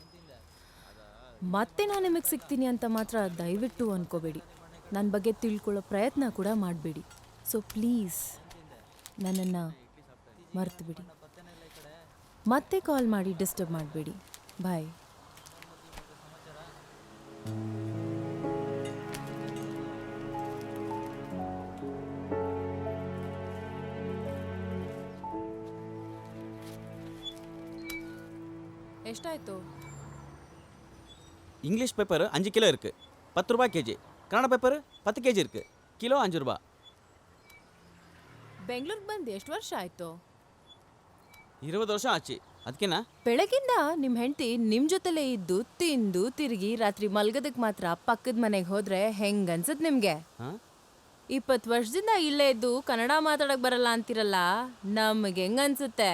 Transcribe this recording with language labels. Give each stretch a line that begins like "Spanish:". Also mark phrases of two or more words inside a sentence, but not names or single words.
Kannada: ಮತ್ತೆ ನಾನು ನಿಮಗೆ ಸಿಗ್ತೀನಿ ಅಂತ ಮಾತ್ರ ದಯವಿಟ್ಟು ಅಂದ್ಕೋಬೇಡಿ. ನನ್ನ ಬಗ್ಗೆ ತಿಳ್ಕೊಳ್ಳೋ ಪ್ರಯತ್ನ ಕೂಡ ಮಾಡಬೇಡಿ.
English: so please
Kannada: ನನ್ನನ್ನು ಮರ್ತು ಬಿಡಿ. ಮತ್ತೆ ಕಾಲ್ ಮಾಡಿ ಡಿಸ್ಟರ್ಬ್ ಮಾಡಬೇಡಿ. ಬಾಯ್. எஷ்டாயித்தோ?
English: English paper
Tamil: 5 கிலோ இருக்கு, 10 ரூபாய் கேஜி. கன்னட பேப்பர் 10 கேஜி இருக்கு, கிலோ 5 ரூபாய்.
Kannada: ಬೆಂಗಳೂರಿಗೆ ಬಂದು ಎಷ್ಟು ವರ್ಷ ಆಯ್ತು? 20 ವರ್ಷ ಆಚೆ. ಅದಕ್ಕೆನಾ? ಬೆಳಗಿಂದ ನಿಮ್ಮ ಹೆಂಡತಿ ನಿಮ್ಮ ಜೊತೆಲೇ ಇದ್ದು ತಿಂದು ತಿರುಗಿ ರಾತ್ರಿ ಮಲ್ಗೋದಕ್ಕೆ ಮಾತ್ರ ಪಕ್ಕದ ಮನೆಗೆ ಹೋದ್ರೆ ಹೆಂಗನ್ಸತ್ ನಿಮಗೆ? 20 ವರ್ಷದಿಂದ ಇಲ್ಲೇ ಇದ್ದು ಕನ್ನಡ ಮಾತಾಡೋಕೆ ಬರಲ್ಲ ಅಂತಿರಲ್ಲ, ನಮಗೆ ಹೆಂಗನ್ಸುತ್ತೆ?